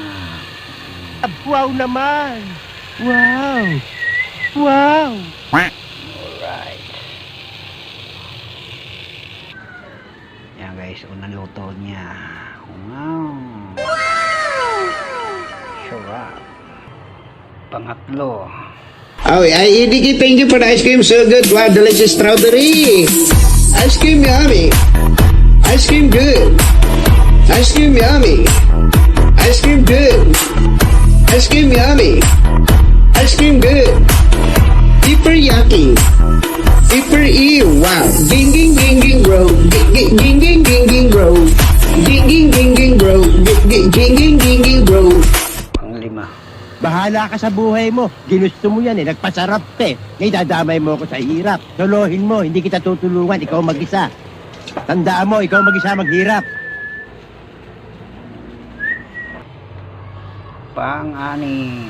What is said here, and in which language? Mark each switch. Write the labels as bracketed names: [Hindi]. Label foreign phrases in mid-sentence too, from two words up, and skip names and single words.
[Filipino] Wow naman! Wow! [English] Wow! Alright. [Filipino] Yan guys, unang luto niya. Wow! Sarap. Pangatlo. [English] Oh, Edie, thank you for the ice cream. So good. Wow, delicious strawberry. Ice cream yummy. Ice cream good. Ice cream yummy. Ice cream good. Ice cream yummy. Ice cream good. Super yucky. Super ew. Wow. Ging ging ging ging bro. Ging ging ging ging ging bro. Ging ging ging ging bro. Ging ging ging ging bro. [Filipino] Panglima. Bahala ka sa buhay mo. Ginusto mo yan eh. Nagpasarap ka eh. May dadamay mo ako sa hirap. Tuluhin mo. Hindi kita tutulungan. Ikaw mag-isa. Tandaan mo, ikaw mag-isa maghirap. Pang-anim.